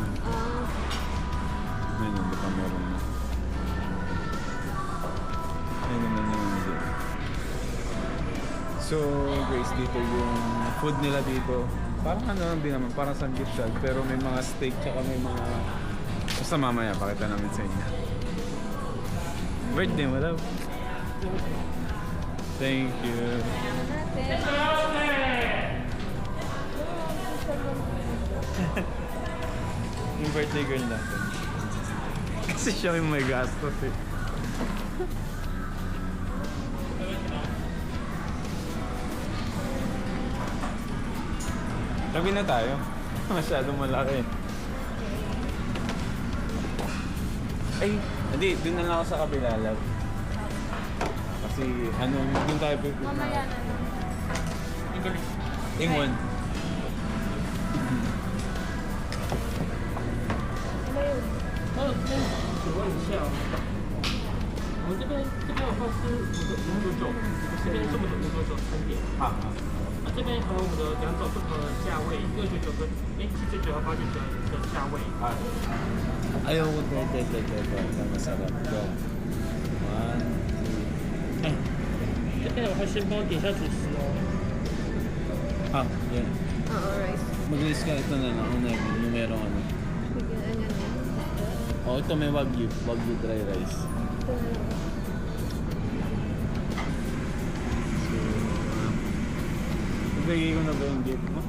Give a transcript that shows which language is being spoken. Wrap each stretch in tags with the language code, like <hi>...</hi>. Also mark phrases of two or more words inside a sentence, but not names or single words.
<tl>Ngayon, hindi pa meron na. Ayun naman yung gym.</tl> <en>So, guys,</en> <tl>dito yung food nila dito. Parang ano lang din naman, parang samgyupsal. Pero may mga steak, tsaka may mga... Basta mamaya, pakita namin sa inyo. Birthday mo daw.</tl> <en>Thank you.</en> <tl>Yung birthday girl natin. Kasi siya yung may gastos eh. Tabi na tayo. Masyadong malaki. Ay, hindi. Doon na lang ako sa kabila, love. Kasi, ano, doon tayo pupunta. Mamaya na lang. Ingon. Ano yun?</tl> <zh>请问一下，我们这边有放是五九九，这边是我们的599餐点，好。这边和我们的两种不同的价位，699跟799和899的价位。</zh> <tl>Ayaw ko ito. Masarap. Go.</tl> <en>One, two.</en> <zh>这边我会先帮我点一下主食哦。</zh> <tl>Ah, yan. Oo, rice. Mag-list ka ito na lang. Una yung numero ano. Bigyan na yan. Oh, ito may wagyu. Wagyu dry rice. Ito na lang. Ibigay ko na ba yung gift mo?</tl>